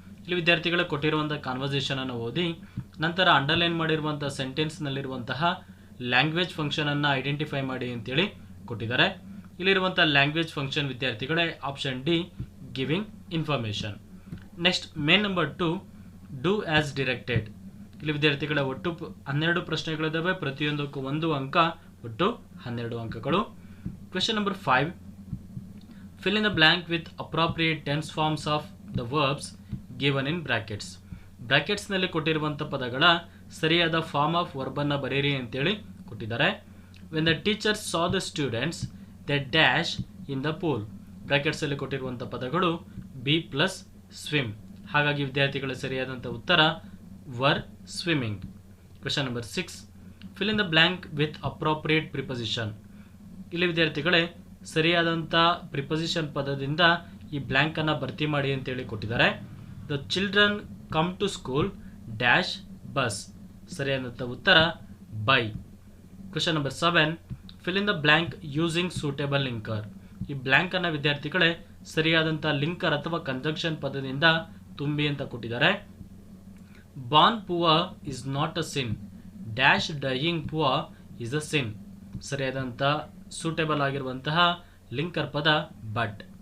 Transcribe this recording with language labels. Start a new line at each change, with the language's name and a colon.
Kannada: ಇಲ್ಲಿ ವಿದ್ಯಾರ್ಥಿಗಳು ಕೊಟ್ಟಿರುವಂಥ ಕಾನ್ವರ್ಸೇಷನನ್ನು ಓದಿ ನಂತರ ಅಂಡರ್ಲೈನ್ ಮಾಡಿರುವಂಥ ಸೆಂಟೆನ್ಸ್ನಲ್ಲಿರುವಂತಹ ಲ್ಯಾಂಗ್ವೇಜ್ ಫಂಕ್ಷನನ್ನು ಐಡೆಂಟಿಫೈ ಮಾಡಿ ಅಂತೇಳಿ ಕೊಟ್ಟಿದ್ದಾರೆ. ಇಲ್ಲಿರುವಂಥ ಲ್ಯಾಂಗ್ವೇಜ್ ಫಂಕ್ಷನ್ ವಿದ್ಯಾರ್ಥಿಗಳೇ option D, giving information.
English: Next main number 2, do as directed.
Kannada: ಇಲ್ಲಿ ವಿದ್ಯಾರ್ಥಿಗಳ ಒಟ್ಟು 12 ಪ್ರಶ್ನೆಗಳಿದ್ದಾವೆ. ಪ್ರತಿಯೊಂದಕ್ಕೂ 1 ಅಂಕ, ಒಟ್ಟು 12 ಅಂಕಗಳು.
English: Question number 5, fill in the blank with appropriate tense forms of the verbs given in brackets.
Kannada: ಬ್ರಾಕೆಟ್ಸ್ನಲ್ಲಿ ಕೊಟ್ಟಿರುವಂಥ ಪದಗಳ ಸರಿಯಾದ ಫಾರ್ಮ್ ಆಫ್ ವರ್ಬನ್ನು ಬರೆಯಿರಿ ಅಂತೇಳಿ ಕೊಟ್ಟಿದ್ದಾರೆ.
English: When the teachers saw the students they dash in the pool.
Kannada: ಬ್ರಾಕೆಟ್ಸಲ್ಲಿ ಕೊಟ್ಟಿರುವಂಥ ಪದಗಳು ಬಿ ಪ್ಲಸ್ ಸ್ವಿಮ್. ಹಾಗಾಗಿ ವಿದ್ಯಾರ್ಥಿಗಳ ಸರಿಯಾದಂಥ ಉತ್ತರ var swimming.
English: Question number 6, fill in the blank with appropriate preposition.
Kannada: ಇಲ್ಲಿ ವಿದ್ಯಾರ್ಥಿಗಳೇ ಸರಿಯಾದಂಥ ಪ್ರಿಪೊಸಿಷನ್ ಪದದಿಂದ ಈ ಬ್ಲ್ಯಾಂಕನ್ನು ಭರ್ತಿ ಮಾಡಿ ಅಂತೇಳಿ ಕೊಟ್ಟಿದ್ದಾರೆ.
English: The children come to school dash bus.
Kannada: ಸರಿಯಾದಂಥ ಉತ್ತರ by.
English: Question number 7, fill in the blank using suitable linker.
Kannada: ಈ ಬ್ಲ್ಯಾಂಕನ್ನು ವಿದ್ಯಾರ್ಥಿಗಳೇ ಸರಿಯಾದಂಥ ಲಿಂಕರ್ ಅಥವಾ ಕಂಜಂಕ್ಷನ್ ಪದದಿಂದ ತುಂಬಿ ಅಂತ ಕೊಟ್ಟಿದ್ದಾರೆ.
English: Born poor is not a sin dash dying poor is a sin.
Kannada: ಸರಿಯಾದಂಥ ಸೂಟೇಬಲ್ ಆಗಿರುವಂತಹ ಲಿಂಕರ್ ಪದ ಬಟ್.